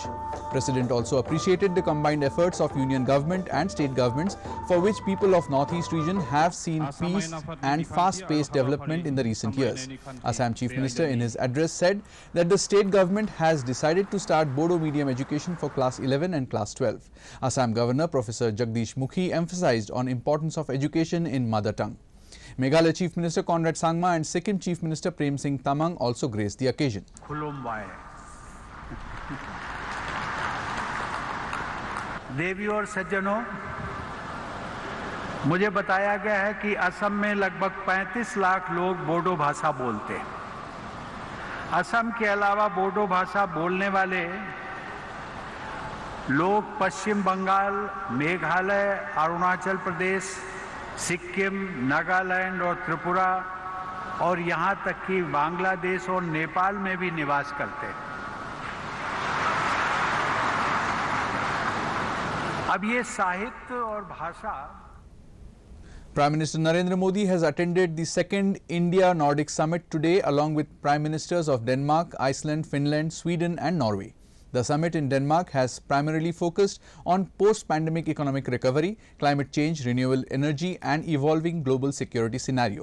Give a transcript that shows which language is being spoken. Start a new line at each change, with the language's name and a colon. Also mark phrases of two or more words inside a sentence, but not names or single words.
English: President also appreciated the combined efforts of union government and state governments, for which people of Northeast region have seen peace and fast-paced development in the recent years. Assam Chief Minister in his address said that the state government has decided to start Bodo medium education for class 11 and class 12. Assam Governor Professor Jagdish Mukhi emphasized on importance of education in mother tongue. Meghalaya Chief Minister Conrad Sangma and Sikkim Chief Minister Prem Singh Tamang also graced the occasion.
Hindi: देवियों और सज्जनों, मुझे बताया गया है कि असम में लगभग 35 लाख लोग बोडो भाषा बोलते हैं। असम के अलावा बोडो भाषा बोलने वाले लोग पश्चिम बंगाल, मेघालय, अरुणाचल प्रदेश, सिक्किम, नागालैंड और त्रिपुरा और यहां तक कि बांग्लादेश और नेपाल में भी निवास करते हैं। अब ये साहित्य और भाषा।
English: Prime Minister Narendra Modi has attended the second India Nordic Summit today along with Prime Ministers of Denmark, Iceland, Finland, Sweden and Norway. The summit in Denmark has primarily focused on post-pandemic economic recovery, climate change, renewable energy and evolving global security scenario.